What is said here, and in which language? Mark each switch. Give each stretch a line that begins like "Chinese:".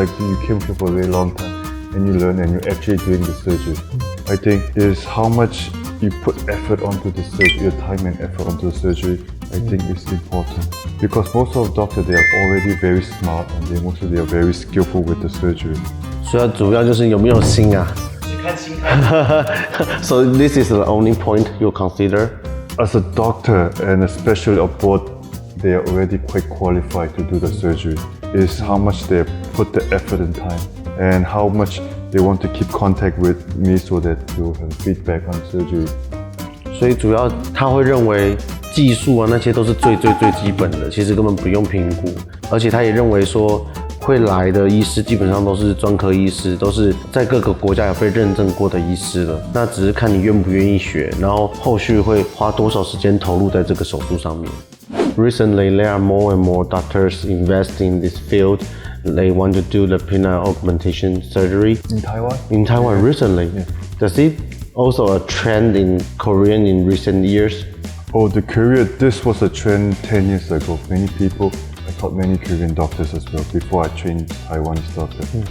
English: Like you came here for a very long time and you learn and you're actually doing the surgery. I think is how much you put effort onto the surgery, your time and effort onto the surgery, I think is important. Because most of the doctors, they are already very smart and they are very skillful with the surgery.
Chinese: 所以主要就是有没有心啊。看心态。
English: So this is the only point you consider? As a doctor and especially abroad, they are already quite qualified to do the surgery. Is how much they put the effort and time and how much they want to keep contact with me so that they will have feedback on surgery.
Chinese: 所以主要他会认为技术啊那些都是最基本的，其实根本不用评估，而且他也认为说会来的医师基本上都是专科医师，都是在各个国家有被认证过的医师了，那只是看你愿不愿意学，然后后续会花多少时间投入在这个手术上面。
English: Recently, there are more and more doctors investing in this field. They want to do the penile augmentation surgery. In Taiwan? In Taiwan, recently. Yeah. Does it also a trend in Korea in recent years? Oh, the Korea, this was a trend 10 years ago. Many people, I taught many Korean doctors as well before I trained Taiwanese doctors.